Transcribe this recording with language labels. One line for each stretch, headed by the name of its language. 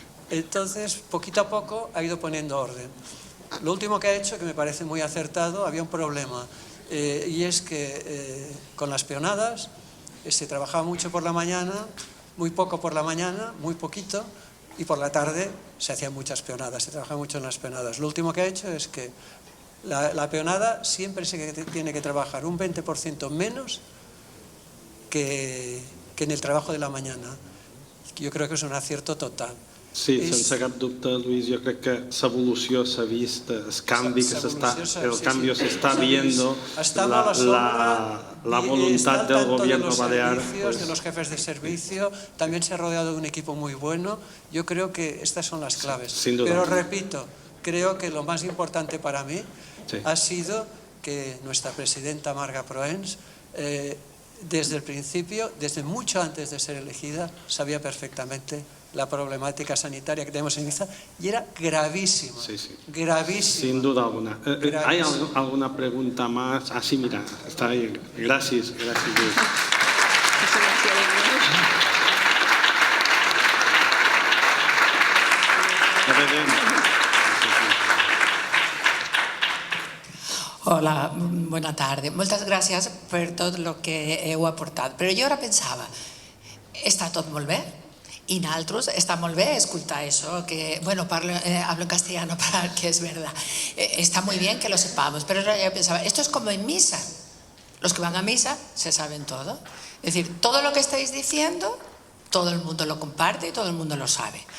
Spanish: Entonces, poquito a poco ha ido poniendo orden. Lo último que ha hecho, que me parece muy acertado, había un problema, y es que con las peonadas se trabajaba mucho por la mañana, muy poco por la mañana, muy poquito, y por la tarde se hacían muchas peonadas, se trabajaba mucho en las peonadas. Lo último que ha hecho es que la peonada siempre se tiene que trabajar un 20% menos que en el trabajo de la mañana. Yo creo que es un acierto total.
Catalan: Sí, sense cap dubte, Luis, jo crec que l'evolució s'ha vist, el canvi s'està viendo,
Spanish: la voluntad del gobierno balear. De los jefes de servicio, también se ha rodeado de un equipo muy bueno. Yo creo que estas son las claves. Sin duda. Pero repito, creo que lo más importante para mí ha sido que nuestra presidenta Marga Proens, desde el principio, desde mucho antes de ser elegida, sabía perfectamente la problemática sanitaria que tenemos en Ibiza, y era gravísima, gravísima. Sin duda alguna. ¿Hay alguna pregunta más? Ah, sí, mira, está ahí. Gracias, Luis.
Catalan: Hola, bona tarda. Moltes gràcies per tot el que heu aportat. Però jo ara pensava, està tot molt bé,
Spanish: y nosotros está muy bien escuchar eso, que, bueno, hablo en castellano para que es verdad. Está muy bien que lo sepamos, pero yo pensaba, esto es como en misa. Los que van a misa se saben todo. Es decir, todo lo que estáis diciendo, todo el mundo lo comparte y todo el mundo lo sabe.